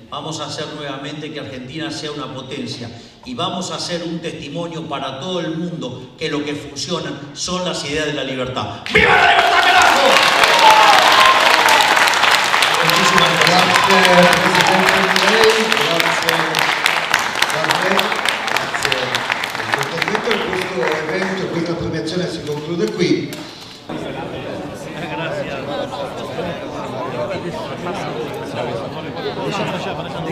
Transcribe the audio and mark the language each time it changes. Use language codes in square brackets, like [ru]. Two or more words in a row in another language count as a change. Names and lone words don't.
[es] Vamos a hacer nuevamente que Argentina sea una potencia y vamos a hacer un testimonio para todo el mundo que lo que funciona son las ideas de la libertad. ¡Viva la libertad, carajo! Muchísimas gracias, presidente Milei, [it] questo evento, questa premiazione si conclude qui. Grazie.